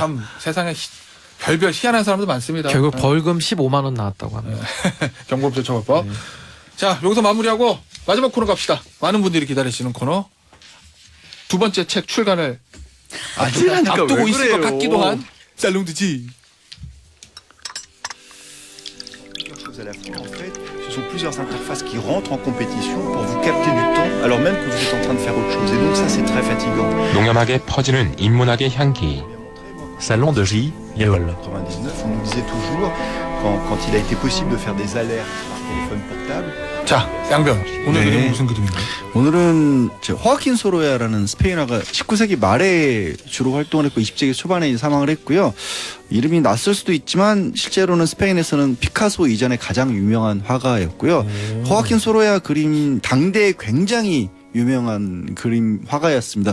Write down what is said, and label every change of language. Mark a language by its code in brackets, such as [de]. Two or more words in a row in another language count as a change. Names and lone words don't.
[ko] 참 세상에 별별 희한한 사람도 많습니다. 결국 벌금 15만 원 나왔다고 합니다. 경범죄 처벌법. 자 여기서 마무리하고 마지막 코너 갑시다. 많은 분들이 기다리시는 코너. 두 번째 책 출간을 아니라니까 앞두고 왜 있을 것 그래요? 같기도 한 살롱드지. [fr] Plusieurs choses à la fois, en fait, ce sont plusieurs interfaces qui rentrent en compétition pour vous capter du temps alors même que vous êtes en train de faire autre chose. Et donc ça, c'est très fatigant. [ko] 농염하게 퍼지는 인문학의 향기. Salon de J. Yeol. [fr] 99, on nous disait toujours, quand il a été possible de faire des alertes par téléphone portable, [ko] 자 양변 오늘 네. 그림은 무슨 그림인가요? 오늘은 호아킨 소로야라는 스페인어가 19세기 말에 주로 활동을 했고 20세기 초반에 사망을 했고요. 이름이 낯설 수도 있지만 실제로는 스페인에서는 피카소 이전에 가장 유명한 화가였고요. 호아킨 소로야 그림 당대에 굉장히 유명한 그림 화가였습니다.